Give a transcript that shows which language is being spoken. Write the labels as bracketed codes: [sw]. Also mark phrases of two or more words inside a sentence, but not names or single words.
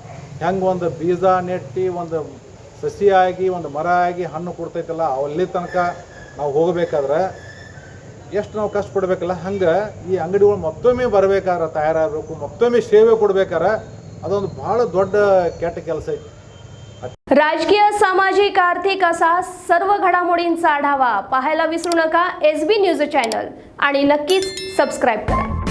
[kn] ಹೆಂಗೆ ಒಂದು ಬೀಜ ನೆಟ್ಟಿ ಒಂದು ಸಸಿಯಾಗಿ ಒಂದು ಮರ ಆಗಿ ಹಣ್ಣು ಕೊಡ್ತೈತಲ್ಲ, ಅಲ್ಲಿ ತನಕ ನಾವು ಹೋಗಬೇಕಾದ್ರೆ ಎಷ್ಟು ನಾವು ಕಷ್ಟಪಡ್ಬೇಕಲ್ಲ, ಹಂಗೆ ಈ ಅಂಗಡಿಗಳು ಮತ್ತೊಮ್ಮೆ ಬರಬೇಕಾದ್ರೆ ತಯಾರಾಗಬೇಕು, ಮತ್ತೊಮ್ಮೆ ಸೇವೆ ಕೊಡ್ಬೇಕಾದ್ರೆ ಅದೊಂದು ಭಾಳ ದೊಡ್ಡ ಕೆಟ್ಟ ಕೆಲಸ ಐತಿ. [mr] राजकीय, सामाजिक, आर्थिक असा सर्व घडामोडींचा आढावा पाहायला विसरू नका SB [en] news channel [mr] आणि नक्कीच सबस्क्राईब करा.